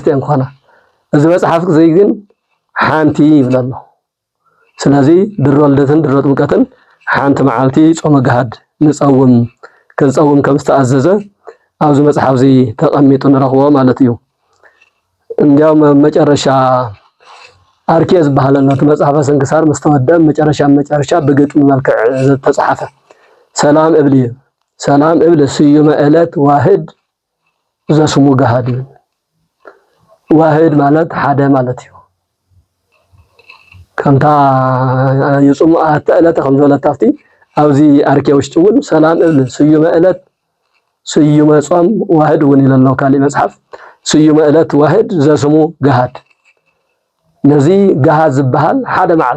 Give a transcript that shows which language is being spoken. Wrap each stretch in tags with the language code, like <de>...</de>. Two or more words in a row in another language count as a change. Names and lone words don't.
<ti>እየን ክኾና እዚ መፅሓፍ ግን ሓንቲ ይብል ኣሎ ስለዚ ድሮ ልደትን ድሮ ጥምቀትን ሓንቲ መዓልቲ ጾመ ገሃድ ንፀውም ክንፀውም ከም ዝተኣዘዘ ኣብዚ መፅሓፍ እዚ ተቐሚጡ ንረኽቦ ማለት እዩ እንዲያውም መጨረሻ አርኬ ዝበሃል ነው መጽሐፈ ስንክሳር መስተወደደ መጨረሻ በግጥም መልክዕ ተጻፈ</ti> <gez>ሰላም እብል ስዩመ ዕለት ዋህድ ዘስሙ ገሃድ</gez> <ti>ዋህድ ማለት ሓደ ማለት እዩ ከምታ ይጹም ዕለት ከም ዘለታፍቲ ኣብዚ አርኬ ውሽጥውን</ti> <gez>ሰላም እብል ስዩመ ዕለት ስዩመ ጾም ዋህድ</gez> <ti>ውን ይለለው ካሊ መጽሐፍ</ti> <gez>ስዩመ ዕለት ዋህድ ዘስሙ ገሃድ</gez> <ti>ነዚ ገሃድ ዝበሃል ሓደ መዓልቲ</ti>